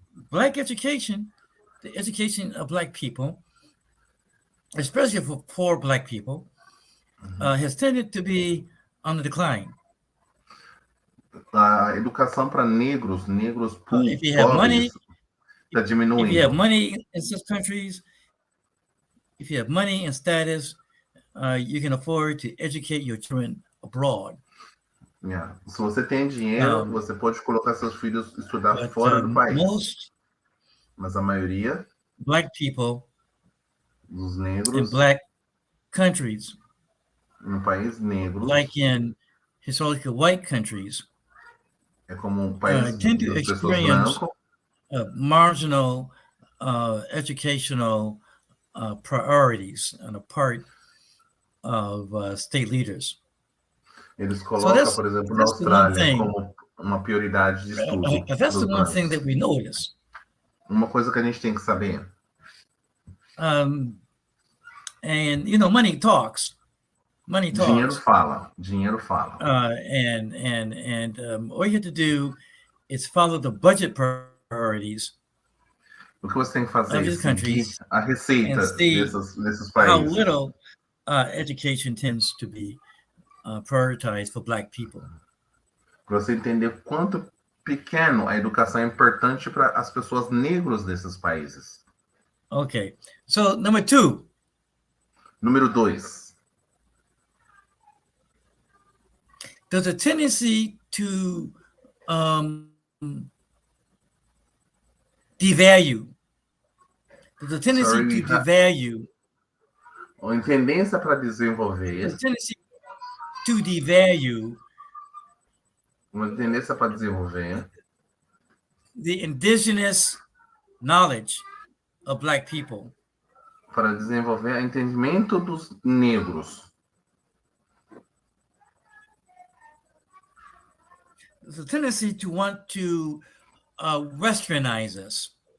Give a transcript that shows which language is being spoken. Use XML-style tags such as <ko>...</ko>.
<en>Black education, the education of Black people, especially for poor Black people, has tended to be on the decline.</en> <pt>A educação para negros pobres, está diminuindo.</pt> <en>If you have money in such countries, if you have money and status, you can afford to educate your children abroad. Yeah.</en> <pt>Se você tem dinheiro, você pode colocar seus filhos estudar fora do país. Mas a maioria</pt> <en>Black people</en> <pt>dos negros</pt> <en>in Black countries,</en> <pt>no país negro,</pt> <en>like in historical white countries,</en> <pt>é como país</pt> <en>tend to</en> <pt>das pessoas brancas,</pt> <en>marginal educational priorities on the part of state leaders.</en> <pt>Eles colocam, por exemplo, na Austrália como uma prioridade de estudo.</pt> <en>That's the one thing that we notice.</en> <pt>Uma coisa que a gente tem que saber.</pt> <en>And you know, money talks. Money talks.</en> <pt>Dinheiro fala.</pt> <en>And all you have to do is follow the budget priorities.</en> <pt>O que você tem que fazer é seguir a receita desses países.</pt> <en>How little education tends to be prioritized for Black people.</en> <pt>Para você entender quanto pequeno a educação é importante para as pessoas negras desses países.</pt> <en>Okay, so number 2.</en> <pt>Número 2.</pt> <en>There's a tendency to devalue. There's a tendency to devalue.</en> <pt>A tendência para desenvolver.</pt> <en>There's a tendency to devalue.</en> <pt>Uma tendência para desenvolver</pt> <en>the indigenous knowledge of Black people.</en> <pt>Para desenvolver o entendimento dos negros.</pt> <en>There's a tendency to want to westernize us.</en>